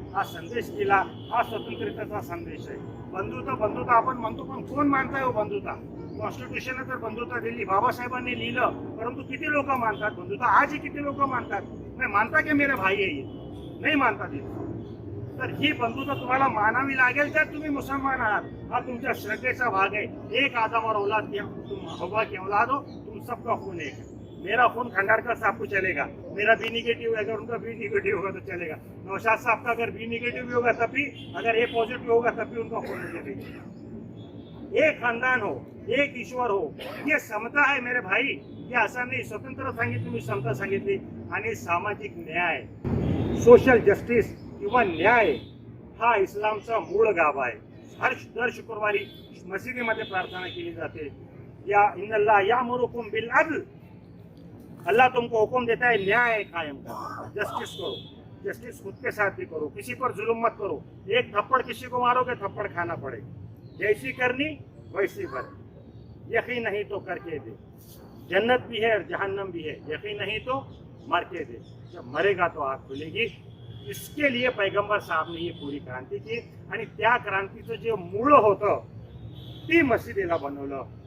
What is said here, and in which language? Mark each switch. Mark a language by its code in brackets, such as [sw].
[mr] हा संदेश दिला, हा स्वतंत्रतेचा संदेश आहे. बंधुता बंधुता आपण म्हणतो, पण कोण मानताय हो बंधुता? कॉन्स्टिट्यूशनने तर बंधुता दिली, बाबासाहेबांनी लिहिलं, परंतु किती लोक मानतात बंधुता? आजही किती लोक मानतात? नाही मानता की [hi] मेरे भाई [mr] आहे, नाही मानतात. तर ही बंधुता तुम्हाला मानावी लागेल, तर तुम्ही मुसलमान आहात. हा तुमच्या श्रद्धेचा भाग आहे. [hi] एक आदम और औलाद की तुम हवा की औलाद हो, तुम सबका खून एक है. मेरा खून खंडारकर साहब को चलेगा, मेरा बी निगेटिव है, अगर उनका बी निगेटिव होगा तो चलेगा. नौशाद साहब का अगर बी निगेटिव भी होगा तब भी, अगर ए पॉजिटिव होगा तब भी उनका खून मुझे. एक खानदान हो, एक ईश्वर हो, ये समता है मेरे भाई. [mr] ये असं नाही स्वतंत्र सांगितलं, मी समता सांगितली. आणि सामाजिक न्याय, सोशल जस्टिस किंवा न्याय हा इस्लामचा मूळ गाभा आहे. दर शुक्रवारी मशिदीमध्ये प्रार्थना केली जाते. [ar] या इन्नल्लाह यामुरुकुम बिल अदल. [hi] अल्लाह तुमको हुक्म देता है न्याय कायम करो, जस्टिस करो. जस्टिस खुद के साथ भी करो, किसी पर जुल्म मत करो. एक थप्पड़ किसी को मारोगे थप्पड़ खाना पड़ेगा. जैसी करनी वैसी भरनी. यकीन नहीं तो करके दे. जन्नत भी है और जहन्नम भी है. यकीन नहीं तो मर के दे. जब मरेगा तो आग खुलेगी. इसके लिए पैगंबर साहब ने ये पूरी क्रांती की. [mr] आणि त्या क्रांतीचं जे मूळ होतं ती मशिदीला बनवलं.